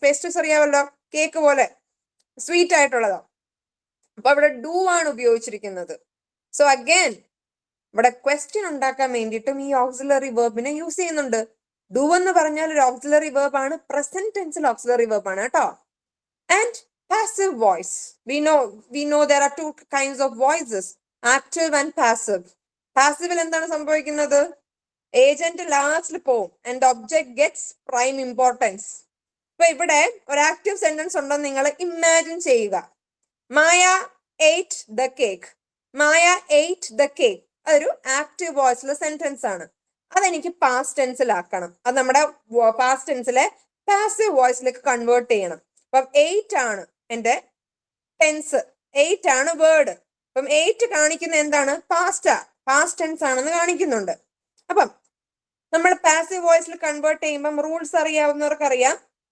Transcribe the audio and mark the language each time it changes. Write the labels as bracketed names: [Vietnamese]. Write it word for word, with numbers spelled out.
[Malayalam] Pastries അറിയാമല്ലോ, cake പോലെ sweet ആയിട്ടുള്ളതോ. അപ്പൊ ഇവിടെ ഡു ആണ് ഉപയോഗിച്ചിരിക്കുന്നത്. സോ അഗൈൻ ഇവിടെ ക്വസ്റ്റ്യൻ ഉണ്ടാക്കാൻ വേണ്ടിയിട്ടും ഈ ഓക്സിലറി വെർബിനെ യൂസ് ചെയ്യുന്നുണ്ട്. ഡു എന്ന് പറഞ്ഞാൽ ഒരു ഓക്സിലറി വെർബ് ആണ്, പ്രസന്റ് ടെൻസിൽ ഓക്സിലറി വെർബ് ആണ് കേട്ടോ. [English] And passive voice, we know we know there are two kinds of voices, active and passive. [Malayalam] Passive il endana sambhavikkunnathu? Agent ലാസ്റ്റിൽ പോവും [English] And object gets prime importance. [Malayalam] ഇപ്പൊ ഇവിടെ ഒരു active sentence ഉണ്ടെന്ന് നിങ്ങൾ ഇമാജിൻ ചെയ്യുക. [English] Maya ate the cake. Maya ate the cake. [Malayalam] അതൊരു active വോയിസിലെ സെന്റൻസ് ആണ്. അതെനിക്ക് പാസ്റ്റ് ടെൻസിലാക്കണം. അത് നമ്മുടെ പാസ്റ്റ് ടെൻസിലെ പാസീവ് വോയിസിലേക്ക് കൺവേർട്ട് ചെയ്യണം. അപ്പം എയ്റ്റ് ആണ് എന്റെ ടെൻസ്, എയ്റ്റ് ആണ് വേർഡ്. അപ്പം എയ്റ്റ് കാണിക്കുന്ന എന്താണ്? പാസ്റ്റാ, പാസ്റ്റ് ടെൻസ് ആണെന്ന് കാണിക്കുന്നുണ്ട്. അപ്പം നമ്മൾ പാസീവ് വോയിസിൽ കൺവേർട്ട് ചെയ്യുമ്പം റൂൾസ് അറിയാവുന്നവർക്ക് അറിയാം.